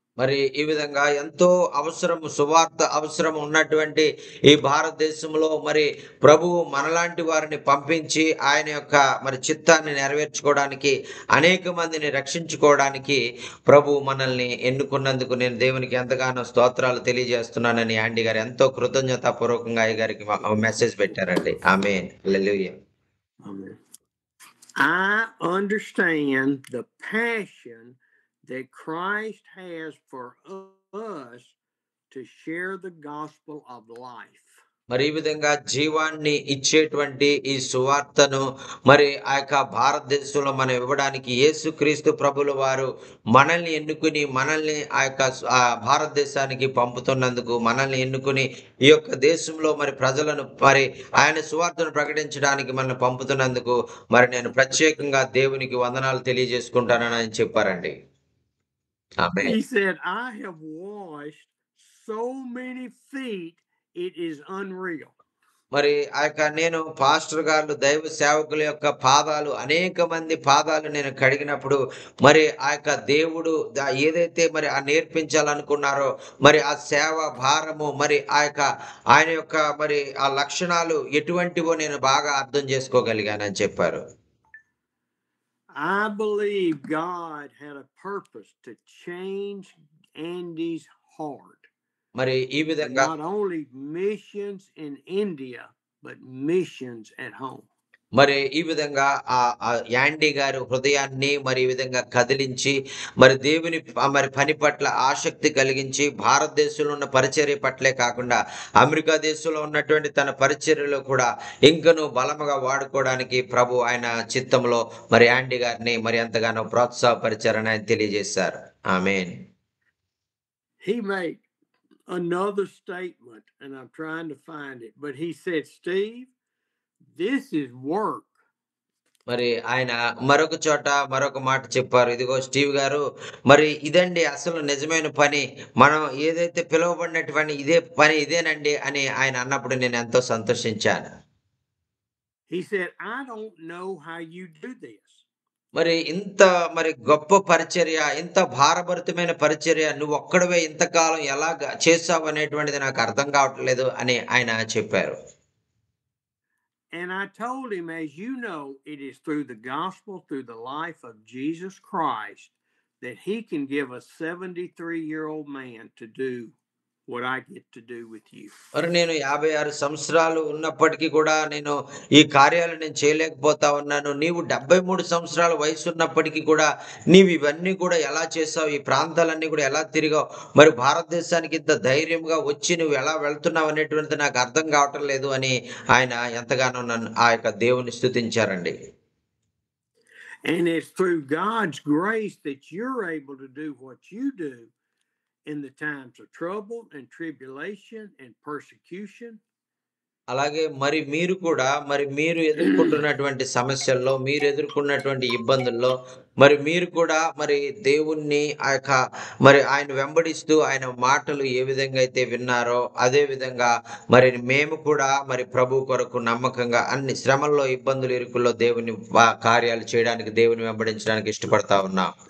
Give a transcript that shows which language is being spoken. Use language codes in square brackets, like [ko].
[te] మరి ఈ విధంగా ఎంతో సువార్త అవసరం ఉన్నటువంటి ఈ భారతదేశంలో మరి ప్రభువు మనలాంటి వారిని పంపించి ఆయన యొక్క మరి చిత్తాన్ని నెరవేర్చుకోవడానికి అనేక మందిని రక్షించుకోవడానికి ప్రభు మనల్ని ఎన్నుకున్నందుకు నేను దేవునికి ఎంతగానో స్తోత్రాలు తెలియజేస్తున్నానని యాండీ గారు ఎంతో కృతజ్ఞతాపూర్వకంగా అయ్య గారికి మెసేజ్ పెట్టారండి. ఆమేన్. హల్లెలూయా. [en] Amen. I understand the passion that Christ has for us to share the gospel of life. [te] మరి ఈ విధంగా జీవాన్ని ఇచ్చేటువంటి ఈ సువార్తను మరి ఆ యొక్క భారతదేశంలో మనం ఇవ్వడానికి యేసుక్రీస్తు ప్రభుల వారు మనల్ని ఎన్నుకుని మనల్ని ఆ యొక్క భారతదేశానికి పంపుతున్నందుకు, మనల్ని ఎన్నుకుని ఈ యొక్క దేశంలో మరి ప్రజలను మరి ఆయన సువార్తను ప్రకటించడానికి మనల్ని పంపుతున్నందుకు మరి నేను ప్రత్యేకంగా దేవునికి వందనాలు తెలియజేసుకుంటానని ఆయన చెప్పారండి. ఆమేన్. [en] He said, I have washed so many feet, it is unreal. [te] మరి ఆ యొక్క నేను పాస్టర్ గారు దైవ సేవకుల యొక్క పాదాలు అనేక మంది పాదాలు నేను కడిగినప్పుడు మరి ఆ యొక్క దేవుడు ఏదైతే మరి ఆ నేర్పించాలనుకున్నారో మరి ఆ సేవ భారము మరి ఆ యొక్క ఆయన యొక్క మరి ఆ లక్షణాలు ఎటువంటివో నేను బాగా అర్థం చేసుకోగలిగానని చెప్పారు. [en] I believe God had a purpose to change Andy's heart. [te] మరి ఈ విధంగా [en] not only missions in India, but missions at home. [te] మరి ఈ విధంగా ఆ యాండీ గారు హృదయాన్ని మరి ఈ విధంగా కదిలించి మరి దేవుని మరి పని పట్ల ఆసక్తి కలిగించి భారతదేశంలో ఉన్న పరిచర్య పట్లే కాకుండా అమెరికా దేశంలో ఉన్నటువంటి తన పరిచర్యలో కూడా ఇంకను బలముగా వాడుకోవడానికి ప్రభు ఆయన చిత్తంలో మరి యాండీ గారిని మరి ఎంతగానో ప్రోత్సాహపరిచారని ఆయన తెలియజేశారు. ఆమేన్. [en] He made another statement, and I'm trying to find it, but he said, Steve, this is work. [te] మరి ఆయన మరొక చోట మరొక మాట చెప్పారు. ఇదిగో స్టీవ్ గారు, మరి ఇదండి అసలు నిజమైన పని, మనం ఏదైతే పిలువబడినటువంటి ఇదేనండి అని ఆయన అన్నప్పుడు నేను ఎంతో సంతోషించాను. [en] He said, I don't know how you do this. [te] మరి ఇంత మరి గొప్ప పరిచర్య, ఇంత భారభరితమైన పరిచర్య నువ్వు ఒక్కడవే ఇంతకాలం ఎలా చేసావు అనేటువంటిది నాకు అర్థం కావట్లేదు అని ఆయన చెప్పారు. [en] And I told him, as you know, it is through the gospel, through the life of Jesus Christ, that he can give a 73-year-old man to do what I get to do with you. [te] మరి నేను 56 సంవత్సరాలు ఉన్నప్పటికీ కూడా నేను ఈ కార్యాలు నేను చేయలేకపోతా ఉన్నాను. నీవు 73 సంవత్సరాల వయసు ఉన్నప్పటికీ కూడా నీవు ఇవన్నీ కూడా ఎలా చేసావు, ఈ ప్రాంతాలన్నీ కూడా ఎలా తిరిగావు, మరి భారతదేశానికి ఇంత ధైర్యంగా వచ్చి నువ్వు ఎలా వెళ్తున్నావు అనేటువంటిది నాకు అర్థం కావటం లేదు అని ఆయన ఎంతగానో నన్ను ఆ యొక్క దేవుని స్తుతించారండి. [en] And it's through God's grace that you're able to do what you do in the times of trouble and tribulation and persecution. [te] అలాగే మరి మీరు కూడా మరి మీరు ఎదుర్కొంటున్నటువంటి సమస్యల్లో, మీరు ఎదుర్కొన్నటువంటి ఇబ్బందుల్లో మరి మీరు కూడా మరి దేవుణ్ణి ఆ యొక్క మరి ఆయన వెంబడిస్తూ ఆయన మాటలు ఏ విధంగా అయితే విన్నారో అదే విధంగా మరి మేము కూడా మరి ప్రభు కొరకు నమ్మకంగా అన్ని శ్రమల్లో, ఇబ్బందులు, ఇరుకుల్లో దేవుని కార్యాలు చేయడానికి, దేవుని వెంబడించడానికి ఇష్టపడతా ఉన్నాం.